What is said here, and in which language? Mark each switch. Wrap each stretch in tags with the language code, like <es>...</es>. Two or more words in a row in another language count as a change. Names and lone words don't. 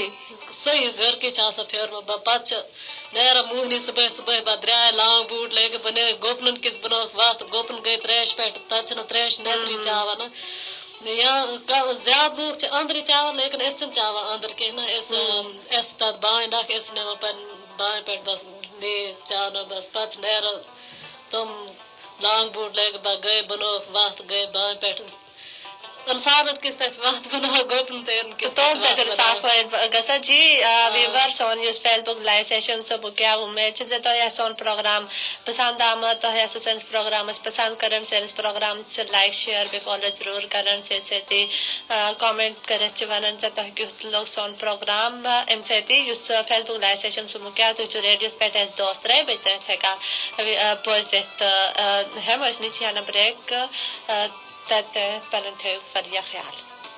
<ks>صحیح گرکی چھِ آسان پھیرمُت پتہٕ چھِ نیران موہنی صبحٲے صبحٲے پتہٕ درٛاے</ks> <en>long boot</en> <ks>لٲگِتھ بہٕ نیرٕ گُپنن کِس بنٲوٕکھ وتھ گُپن گٔے تریشہِ پٮ۪ٹھ تتہِ چھِنہٕ تریش نیبرٕے چاوان یا زیادٕ لوٗکھ چھِ أنٛدرٕے چاوان لیکن أسۍ چھِنہٕ چاوان أنٛدٕر کینٛہہ نا أسۍ تتھ بانہِ اکھ أسۍ نِوان پننہِ بانہِ پٮ۪ٹھ بس نیٖرۍ چاونہٕ بس پتہٕ چھِ نیران تِم</ks> <en>long boot</en> <ks>لٲگِتھ گٔے بنٲوٕکھ وتھ گٔے بانہِ پٮ۪ٹھ انسانن کِس تتہِ وتھ بناوان گُپن گژھان جی ویور سون یُس فیس بک</ks> <en>live session</en> <ks>صبح کیا امید چھ زِ تۄہہِ آسہِ سون پروگرام پسند آمد تۄہہِ آسہِ سٲنِس پروگرامس پسند کران سٲنِس پروگرامس لایک شیر بیٚیہِ فالو ضروٗر کران سۭتۍ سۭتی کامنٹ کٔرِتھ چھِ ونان زِ تۄہہِ کیُتھ لوٚگ سون پروگرام امہِ سۭتی یُس فیس بک</ks> <en>live session</en> <ks>صبح کیا تُہۍ چھِو ریڈیوس پٮ۪ٹھ اَسہِ دۄہس 3 بجے تام ہٮ۪کان بوٗزِتھ تہٕ ہٮ۪مو أسۍ نِچ ہنا بریک تتہِ پنُن تھٲیِو واریاہ خیال</ks>